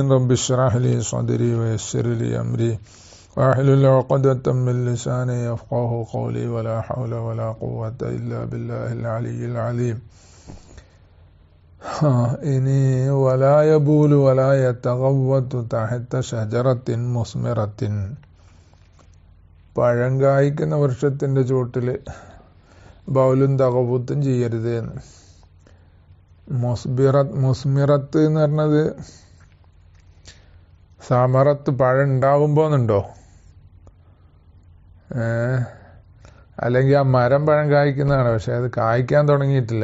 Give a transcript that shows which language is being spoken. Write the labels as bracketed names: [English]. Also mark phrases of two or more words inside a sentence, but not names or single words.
[Arabic] رب اشرح لي صدري ويسر لي أمري واحلل عقدة من لساني يفقه قولي ولا حول ولا قوة إلا بالله العلي العظيم. ഇനി ولا يبول ولا يتغوط تحت شجرة مثمرة. [Malayalam] പഴം കായ്ക്കുന്ന വൃക്ഷത്തിൻ്റെ ചുവട്ടിൽ ബൗലും തകവൂത്തും ചെയ്യരുത് എന്ന്. മുസ്മിറത്ത് എന്ന് പറഞ്ഞത് സമറത്ത് പഴം ഉണ്ടാകുമ്പോന്നുണ്ടോ, അല്ലെങ്കിൽ ആ മരം പഴം കായ്ക്കുന്നതാണ്, പക്ഷെ അത് കായ്ക്കാൻ തുടങ്ങിയിട്ടില്ല.